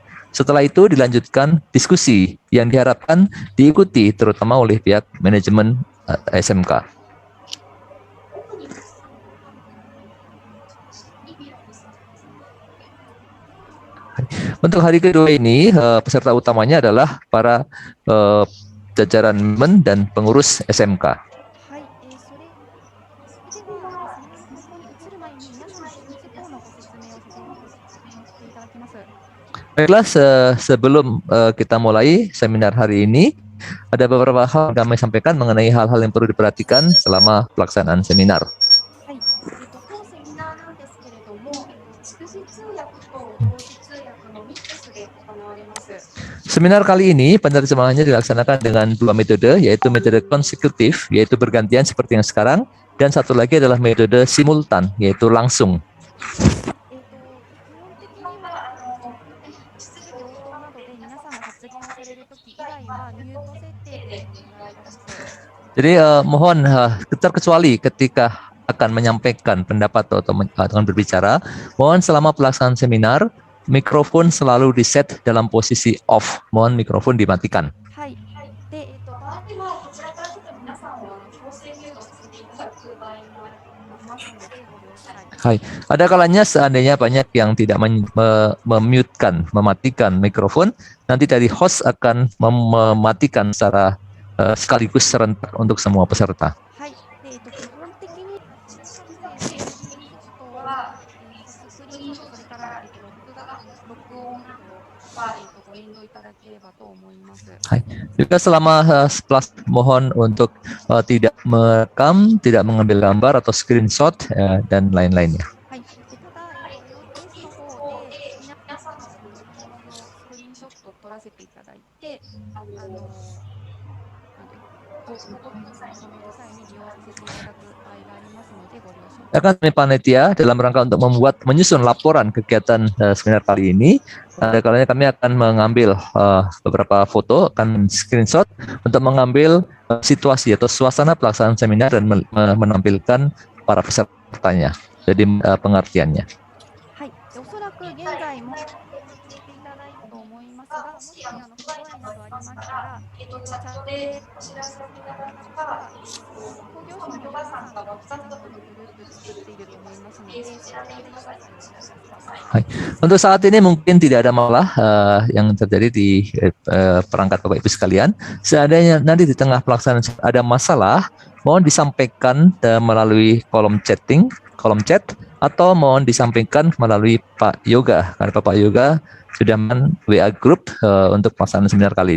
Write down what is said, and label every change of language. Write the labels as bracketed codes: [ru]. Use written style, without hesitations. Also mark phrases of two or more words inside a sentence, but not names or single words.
[id] Setelah itu dilanjutkan diskusi yang diharapkan diikuti terutama oleh pihak manajemen SMK. Untuk hari kedua ini, peserta utamanya adalah para jajaran manajemen dan pengurus SMK. [ja] はい、それではですね、ここに移る前に皆さんの事項のご説明をしていただきます。 [id] Baiklah, sebelum kita mulai seminar hari ini, ada beberapa hal yang kami sampaikan mengenai hal-hal yang perlu diperhatikan selama pelaksanaan seminar. [ja] はい、当セミナーなんですけれども、 [id] Seminar kali ini penerjemahannya dilaksanakan dengan dua metode, yaitu metode konsekutif, yaitu bergantian seperti yang sekarang, dan satu lagi adalah metode simultan, yaitu langsung. [ja] 基本的には質疑応答などで皆さんが発言をされるとき以外はミュート設定というのがあります。 [id] Jadi mohon terkecuali ketika akan menyampaikan pendapat atau akan berbicara, mohon selama pelaksanaan seminar mikrofon selalu di-set dalam posisi off. Mohon mikrofon dimatikan. [ja] はい。で、こちらからちょっと皆さんは強制ミュートしていただく場合もありますので、ご了承ください。 Hai. [id] Ada kalanya seandainya banyak yang tidak memute-kan, mematikan mikrofon, nanti dari host akan mematikan secara sekaligus serentak untuk semua peserta. [ja] はい。で、基本的にはスクリーンショット、それから録音はご遠慮いただければと思います。 [id] Juga selama mohon untuk tidak merekam, tidak mengambil gambar atau screenshot dan lain-lainnya. [ja] はい。で、ただ、OS の方で皆さんのスクリーンショットを撮らせていただいて、その際に利用させていただく場合がありますのでご了承ください。 [id] Akan kami panitia dalam rangka untuk menyusun laporan kegiatan seminar kali ini. Ada kalanya kami akan mengambil beberapa foto, akan screenshot untuk mengambil situasi atau suasana pelaksanaan seminar dan menampilkan para pesertanya. Jadi pengertiannya. [ja] はい。で、おそらく現在もしていただいたと思いますが、もし不具合などありましたら、チャットでお知らせをいただくか、工業省の皆さんがWhatsAppのグループ作っていると思いますので、そちらでご紹介してください。 [id] Untuk saat ini mungkin tidak ada masalah yang terjadi di perangkat Bapak Ibu sekalian. Seandainya nanti di tengah pelaksanaan ada masalah, mohon disampaikan melalui kolom chat atau mohon disampaikan melalui Pak Yoga, karena Pak Yoga sudah WA group untuk pelaksanaan seminar kali ini.